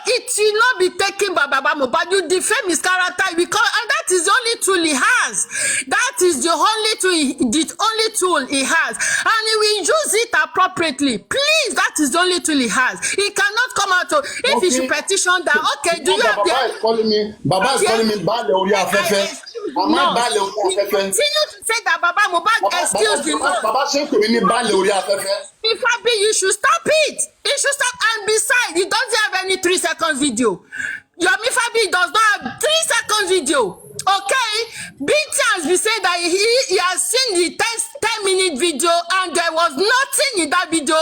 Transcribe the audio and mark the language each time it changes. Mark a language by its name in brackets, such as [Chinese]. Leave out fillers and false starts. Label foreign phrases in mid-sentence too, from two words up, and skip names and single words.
[English] It will not be taken by Baba Mohbad. You defend his character because, and that is the only tool he has. That is the only tool he has, and he will use it appropriately. Please, that is the only tool he has. He cannot come out to, if he should petition that. Okay, do you have Baba is calling me Bale Ori Afefe. No, he continue to say that Baba Mohbad excuse the law. [Yoruba] Baba ṣe ń pè mí ní Bale Ori Afefe. [English] If I be, you should stop it. You should stop. And besides, he doesn't have any 3 seconds video. Yomi Fabiyi does not have 3 seconds video. Okay, BT has been saying that he has seen the 10-minute video and there was nothing in that video.